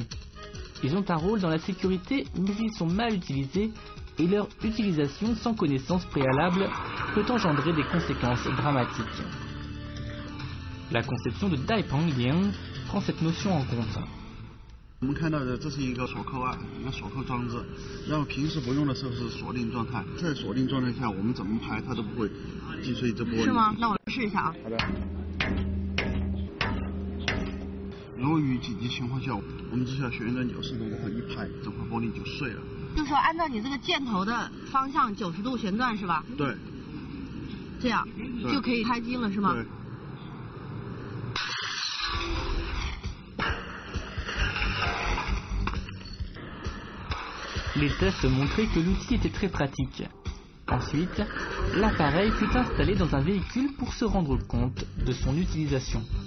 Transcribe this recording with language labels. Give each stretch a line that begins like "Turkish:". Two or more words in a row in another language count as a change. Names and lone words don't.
French: Ils ont un rôle dans la sécurité, mais ils sont mal utilisés et leur utilisation sans connaissance préalable peut engendrer des conséquences dramatiques. La conception de Tai Pangliang prend cette notion en compte.
Chinese: 我们看到的这是一个锁扣案，一个锁扣装置，然后平时不用的时候是锁定状态，在锁定状态下我们怎么拍它都不会击碎这玻璃。是吗？那我试一下啊。好的。如果遇紧急情况下，我们只需要旋转90度，然后一拍，这块玻璃就碎了。就是说按照你这个箭头的方向90度旋转是吧？对。这样就可以开机了是吗？对。
French: Les tests montraient que l'outil était très pratique. Ensuite, l'appareil fut installé dans un véhicule pour se rendre compte de son utilisation.